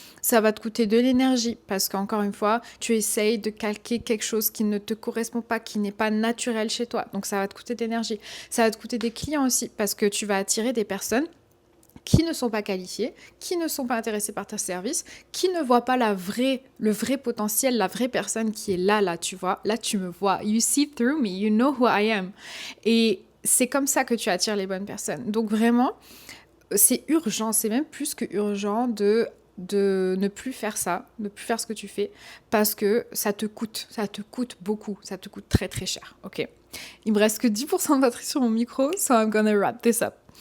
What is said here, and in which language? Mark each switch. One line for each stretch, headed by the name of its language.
French: Ça va te coûter de l'énergie parce qu'encore une fois, tu essayes de calquer quelque chose qui ne te correspond pas, qui n'est pas naturel chez toi. Donc ça va te coûter de l'énergie. Ça va te coûter des clients aussi parce que tu vas attirer des personnes qui ne sont pas qualifiés, qui ne sont pas intéressés par tes services, qui ne voient pas le vrai potentiel, la vraie personne qui est là, tu vois. Là, tu me vois.
English: You see through me, you know who I am.
French: Et c'est comme ça que tu attires les bonnes personnes. Donc vraiment, c'est urgent, c'est même plus que urgent de ne plus faire ça, ne plus faire ce que tu fais, parce que ça te coûte beaucoup, ça te coûte très très cher, ok? Il me reste que 10% de batterie sur mon micro,
English: so I'm gonna wrap this up.